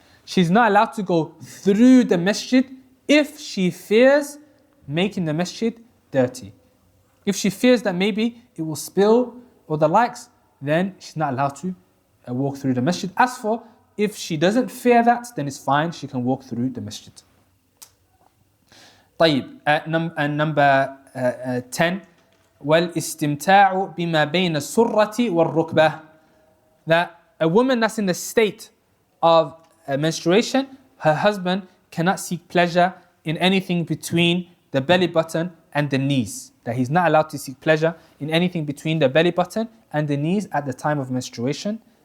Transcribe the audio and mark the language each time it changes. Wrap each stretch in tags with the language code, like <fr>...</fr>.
<en>She's not allowed to go through the masjid if she fears making the masjid dirty. If she fears that maybe it will spill or the likes, then she's not allowed to walk through the masjid. As for if she doesn't fear that, then it's fine, she can walk through the masjid.</en> <ar>طيب,</ar> <en>number 10,</en> <ar>وَالْإِسْتِمْتَاعُ بِمَا بَيْنَ السُّرَّةِ وَالرُّكْبَةِ.</ar> <en>That a woman that's in the state of menstruation, her husband cannot seek pleasure in anything between the belly button and the knees. That he's not allowed to seek pleasure in anything between the belly button and the knees at the time of menstruation.</en>